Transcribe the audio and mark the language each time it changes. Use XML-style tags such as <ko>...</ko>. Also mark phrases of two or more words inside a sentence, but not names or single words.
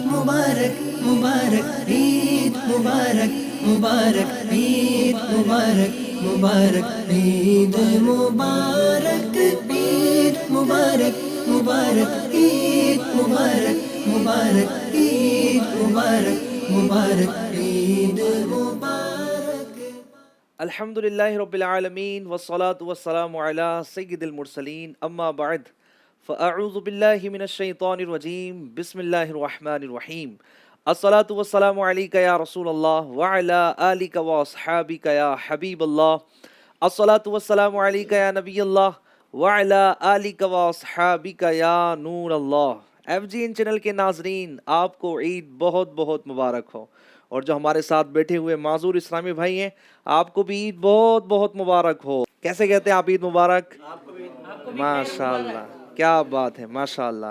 <hi>मुबारक मुबारक ईद मुबारक मुबारक ईद मुबारक मुबारक ईद मुबारक ईद मुबारक मुबारक ईद मुबारक मुबारक ईद मुबारक मुबारक ईद मुबारक।</hi> <ar>الحمد لله رب العالمين والصلاة والسلام على سيد المرسلين أما بعد فأعوذ بالله من الشيطان الرجيم بسم الله الرحمن الرحيم الصلاة والسلام عليك يا رسول الله وعلى آلك وأصحابك يا حبيب الله الصلاة والسلام عليك يا نبي الله وعلى آلك وأصحابك يا نور الله.</ar> <hi>FGN चैनल के नाजरीन, आपको ईद बहुत बहुत मुबारक हो। और जो हमारे साथ बैठे हुए माजूर इस्लामी भाई हैं, आपको भी ईद बहुत बहुत मुबारक हो। कैसे कहते हैं आप ईद मुबारक? माशाअल्लाह, क्या बात है, माशाअल्लाह।</hi>